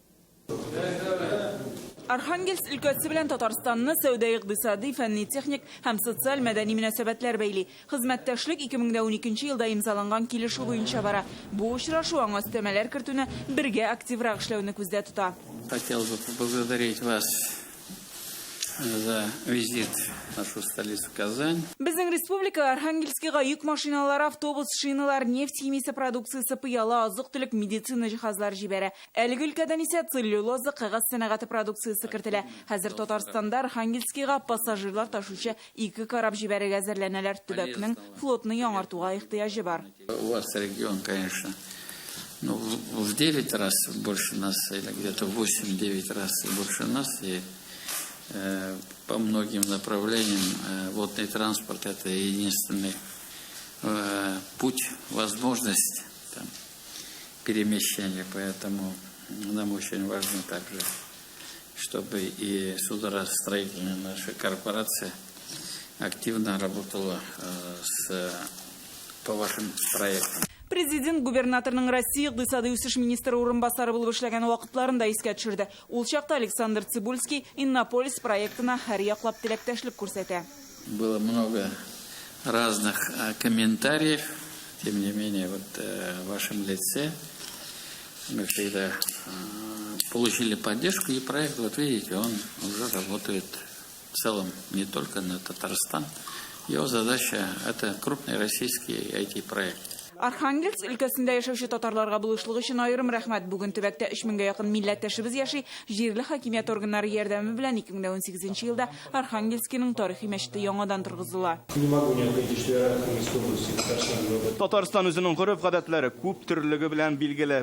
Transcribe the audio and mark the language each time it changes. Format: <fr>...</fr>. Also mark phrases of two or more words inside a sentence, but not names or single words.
<tt>Архангельск өлкәсе белән Татарстанны сәүдә икътисади, фәнни, техник һәм социаль мәдәни мөнәсәбәтләр бәйли. Хезмәттәшлек 2012 елда имзаланган килешү буенча бара. Бу очрашу аңа өстәмәләр кертүне, бергә активрак эшләүне күздә тота.</tt> <ru>Хотел бы поблагодарить вас за визит в нашу столицу Казань.</ru> <tt>Безнең республика Архангельскига йөк машиналары, автобус, шиналар, нефть химиясе продукциясе, пыяла, азык-төлек, медицина җиһазлары җибәрә. Әлеге өлкәдән исә целлюлоза, кагаз сәнәгате продукциясе кертелә. Хәзер Татарстанда Архангельскига пассажирлар ташучы 2 карап җибәрергә әзерләнәләр. Төбәкнең флотны яңартуга ихтыяҗы бар.</tt> <ru>У вас регион, конечно, в 9 раз больше нас, или где-то 8-9 раз больше нас, и по многим направлениям водный транспорт — это единственный путь, возможность перемещения. Поэтому нам очень важно также, чтобы и судостроительная наша корпорация активно работала по вашим проектам.</ru> <tt>Президент губернаторның Россия икътисади үсеш министры урынбасары булып эшләгән вакытларында искә төшерде. Ул чакта Александр Цибульский Иннополис проектына һәр яклап теләктәшлек күрсәтә.</tt> <ru>Было много разных комментариев, тем не менее, в вашем лице мы всегда получили поддержку, и проект, вот видите, он уже работает в целом не только на Татарстан. Его задача — это крупный российский IT-проект.</ru> <tt>Архангельск өлкәсендә яшәүче татарларга булышлыгы өчен аерым рәхмәт. Бүген төбәктә 3000-гә якын милләттәшебез яши. Җирле хакимият органнары ярдәме белән 2018 елда Архангельскиның тарихи мәчете яңадан торгызыла. Татарстан үзенең гореф-гадәтләре күп төрлелеге белән билгеле.</tt>